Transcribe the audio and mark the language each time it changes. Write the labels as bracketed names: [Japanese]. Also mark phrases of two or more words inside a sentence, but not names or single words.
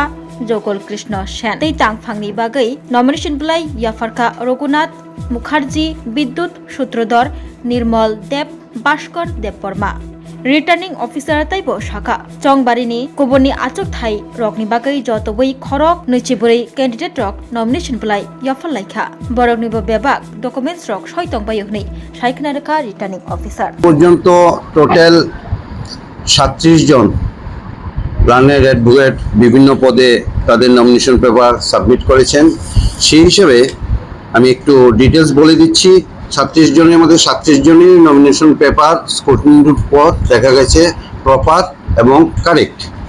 [Kok Borok] जगल कृष्ण सेन तांगफांनि बागै नॉमिनेशन बिलाय याफारका रघुनाथ मुखार्जी विद्युत सूत्रधर निर्मल देव भास्कर देव वर्मा [English] returning officer [Kok Borok] ताइबो शाखा चौंगबारीनि गुबुननि आचुक थाइ रकनि बागै जतबै खरक 24 कैंडिडेट रक नॉमिनेशन बिलाय याफारलायखा बरगनिबो बेबाग डकुमेंट्स रक सयतंबाय हनै सायखना रखा [English] returning officer [Bangla] পর্যন্ত টোটাল 37 জন প্ল্যানের অ্যাডভোকেট বিভিন্ন পদে তাদের [English] nomination paper submit [Bangla] করেছেন। সেই হিসেবে আমি একটু ডিটেইলস বলে দিচ্ছি। 36 জনের মধ্যে 37 জনের [English] nomination paper [Bangla] স্ক্রুটিনির পর দেখা গেছে প্রপার এবং কারেক্ট।